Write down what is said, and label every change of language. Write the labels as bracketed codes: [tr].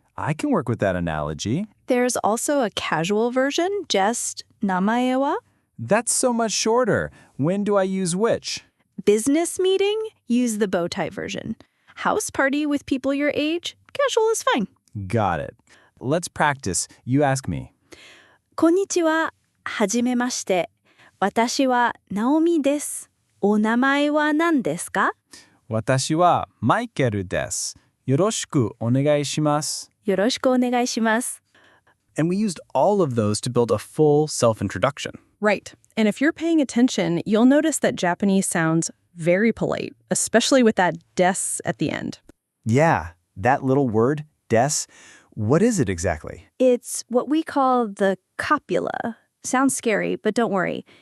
[en] I can work with that analogy. There's also a casual version, just [ja] 名前は? [en] That's so much shorter. When do I use which? Business meeting, use the bow tie version. House party with people your age, casual is fine. Got it. Let's practice. You ask me. [ja] こんにちは、はじめまして。私はナオミです。お名前は何ですか? 私はマイケルです。よろしくお願いします。よろしくお願いします. [en] And we used all of those to build a full self-introduction. Right. And if you're paying attention, you'll notice that Japanese sounds very polite, especially with that des at the end. Yeah, that little word, des, what is it exactly? It's what we call the copula. Sounds scary, but don't worry.